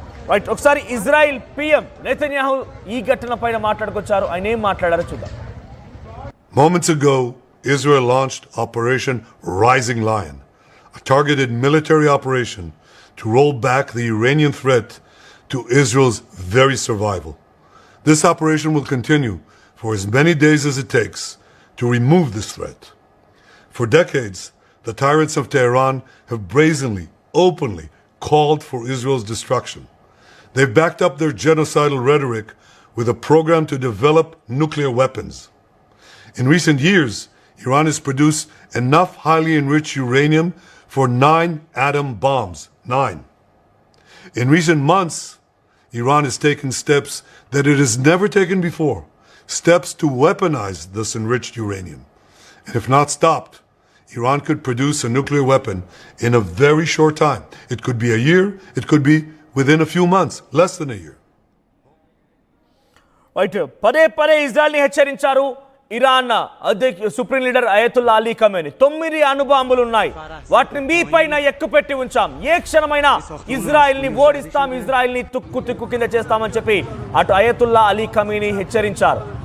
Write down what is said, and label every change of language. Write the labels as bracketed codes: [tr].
[te] Right, ఒకసారి Israel PM Netanyahu ఈ ఘటన పైన మాట్లాడుకొచ్చారు. ఆయన ఏం మాట్లాడారో చూద్దాం. [en] Moments ago, Israel launched Operation Rising Lion, a targeted military operation to roll back the Iranian threat to Israel's very survival. This operation will continue for as many days as it takes to remove this threat. For decades, the tyrants of Tehran have brazenly, openly called for Israel's destruction. They've backed up their genocidal rhetoric with a program to develop nuclear weapons. In recent years, Iran has produced enough highly enriched uranium for 9 atom bombs. 9. In recent months, Iran has taken steps that it has never taken before, steps to weaponize this enriched uranium. And if not stopped, Iran could produce a nuclear weapon in a very short time. It could be a year, it could be within a few months, less than a year. [te] Right, పదే ఇజ్రాయెల్ని హెచ్చరించారు Iran supreme leader Ayatollah Ali Khamenei. 9 అణుబాంబులు ఉన్నాయి, వాటిని మీ పైన ఎక్కుపెట్టి ఉంచాం, ఏ క్షణమైనా ఇజ్రాయెల్ని ఓడిస్తాం, ఇజ్రాయెల్ని తుక్కు కింద చేస్తామని చెప్పి అటు అయతుల్లా అలీ ఖమేనీ హెచ్చరించారు.